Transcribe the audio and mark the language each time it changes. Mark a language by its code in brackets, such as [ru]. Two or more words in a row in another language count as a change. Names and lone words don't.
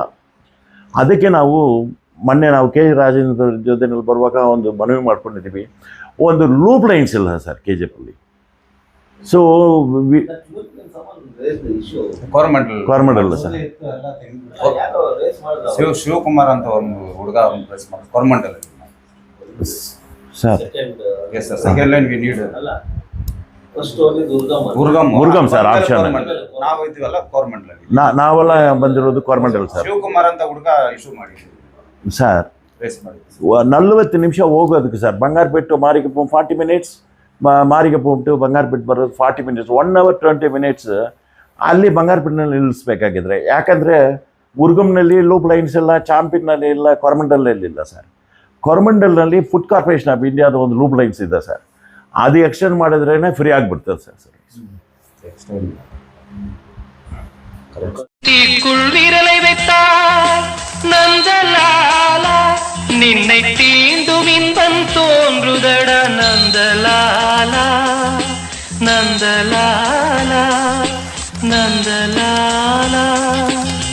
[kn] ಅದಕ್ಕೆ ಮೊನ್ನೆ ನಾವು KG ರಾಜೇಂದ್ರ ಜೊತೆನಲ್ಲಿ ಬರುವಾಗ ಒಂದು ಮನವಿ ಮಾಡ್ಕೊಂಡಿದ್ದೀವಿ, ಒಂದು [en] loop lines [kn] ಇಲ್ಲ ಸರ್ KGFಲ್ಲಿ. ಸೊ ಗೌರ್ಮೆಂಟ್ ಅಲ್ಲ ಸರ್, ಶಿವಕುಮಾರ್ ಅಂತ ಒಂದು ಹುಡುಗ ಗೌರ್ಮೆಂಟ್ ಅಲ್ಲಿ ಸರ್. [en] yes sir, second line we need First only [kn] ಮುರುಗಂ ಸರ್ ಆಪ್ಷನ್. ನಾವು ಇದ್ದೀವಲ್ಲ ಗೌರ್ಮೆಂಟ್ ಅಲ್ಲಿ, ನಾವೆಲ್ಲ ಬಂದಿರೋದು ಗೌರ್ಮೆಂಟ್ ಅಲ್ಲ ಸರ್. ಶಿವಕುಮಾರ್ ಅಂತ ಹುಡುಗ ಇಶ್ಯೂ ಮಾಡಿದ್ವಿ ಸರ್. ರೇಸ್ ಮಾಡಿ 40 ನಿಮಿಷ ಹೋಗೋದಕ್ಕೆ ಸರ್. ಬಂಗಾರಪೇಟೆ ಟು ಮಾರಿಗುಪ್ಪಮ್ 40 minutes, ಮಾರಿಗುಪ್ಪಮ್ ಟು ಬಂಗಾರಪೇಟೆ ಬರೋದು 40 minutes. [en] 1 hour 20 minutes [kn] ಅಲ್ಲಿ ಬಂಗಾರಪೇಟೆನಲ್ಲಿ ನಿಲ್ಲಿಸ್ಬೇಕಾಗಿದ್ರೆ, ಯಾಕಂದರೆ ಮುರುಗಂನಲ್ಲಿ [en] loop lines [kn] ಇಲ್ಲ, ಚಾಂಪಿನಲ್ಲಿ ಇಲ್ಲ, ಕೊರಮಂಡಲಲ್ಲಿ ಇಲ್ಲ ಸರ್. ಕೊರಮಂಡಲ್ನಲ್ಲಿ ಫುಡ್ ಕಾರ್ಪೊರೇಷನ್ ಆಫ್ ಇಂಡಿಯಾದ ಒಂದು [en] loop lines [kn] ಇದೆ ಸರ್, ಅದು ಎಕ್ಸ್ಟೆಂಡ್ ಮಾಡಿದ್ರೇ ಫ್ರೀ ಆಗಿಬಿಡ್ತದೆ ಸರ್. [ta] தீக்குள் விரலை வைத்தார் நந்தலாலா, நின்னை தீண்டும் இன்பம் தோன்றுதடா நந்தலாலா, நந்தலாலா, நந்தலாலா.